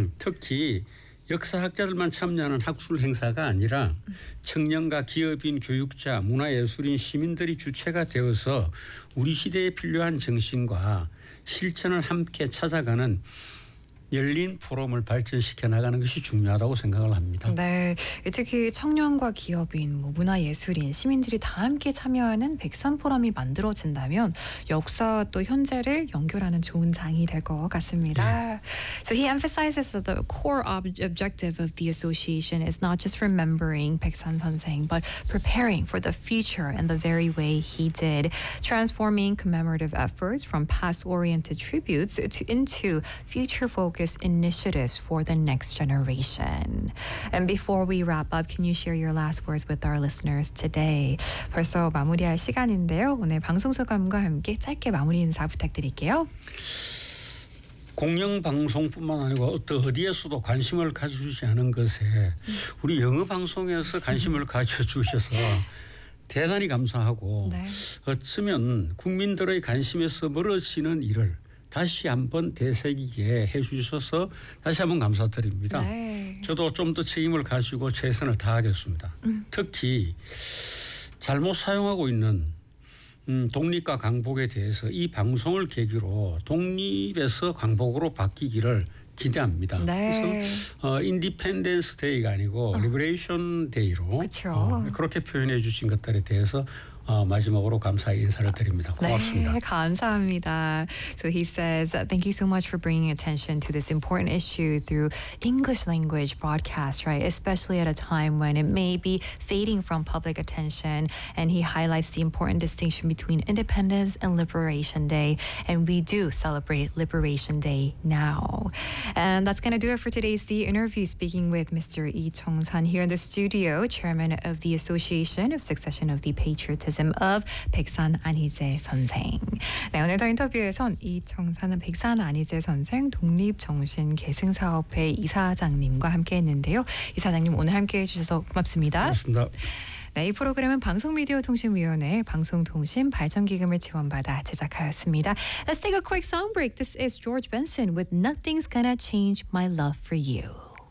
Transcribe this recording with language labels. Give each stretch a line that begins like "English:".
Korean: 특히 역사학자들만 참여하는 학술 행사가 아니라 청년과 기업인, 교육자, 문화예술인, 시민들이 주체가 되어서 우리 시대에 필요한 정신과 실천을 함께 찾아가는 열린 포럼을 발전시켜 나가는 것이 중요하다고 생각을 합니다. 네, 특히 청년과 기업인, 뭐 문화예술인, 시민들이 다 함께 참여하는 백산 포럼이 만들어진다면 역사와 또 현재를 연결하는 좋은 장이 될 것 같습니다. 네.
English: So he emphasizes that the core objective of the association is not just remembering 백산 선생, but preparing for the future in the very way he did, transforming commemorative efforts from past-oriented tributes into future-focused initiatives for the next generation. And before we wrap up, can you share your last words with our listeners today?
Korean: 벌써 마무리할 시간인데요. 오늘 방송 소감과 함께 짧게 마무리 인사 부탁드릴게요. 공영 방송뿐만 아니고 어디에서도 관심을 가져주지 않은 것에 우리 영어 방송에서 관심을 가져주셔서 대단히 감사하고 네. 어쩌면 국민들의 관심에서 멀어지는 일을 다시 한번 되새기게 해주셔서 다시 한번 감사드립니다. 네. 저도 좀 더 책임을 가지고 최선을 다하겠습니다. 특히 잘못 사용하고 있는 독립과 광복에 대해서 이 방송을 계기로 독립에서 광복으로 바뀌기를 기대합니다. 네. 그래서 인디펜던스 데이가 아니고 리버레이션 데이로 그렇게 표현해 주신 것들에 대해서 마지막으로 감사의 인사를 드립니다. 고맙습니다. 네, 감사합니다.
English: So he says, thank you so much for bringing attention to this important issue through English language broadcast, right? Especially at a time when it may be fading from public attention. And he highlights the important distinction between Independence and Liberation Day. And we do celebrate Liberation Day now. And that's going to do it for today's The Interview, speaking with Mr. Lee Chung-san here in the studio, chairman of the Association of Succession of the Patriots of 백산 안희재 선생.
Korean: 네, 오늘도 인터뷰에선 이청산은 백산 안희재 선생 독립정신계승사업회 이사장님과 함께했는데요. 이사장님 오늘 함께해 주셔서 고맙습니다. 고맙습니다. 네, 이 프로그램은 방송미디어통신위원회의 방송통신 발전기금을 지원받아 제작하였습니다.
English: Let's take a quick song break. This is George Benson with Nothing's Gonna Change My Love For You.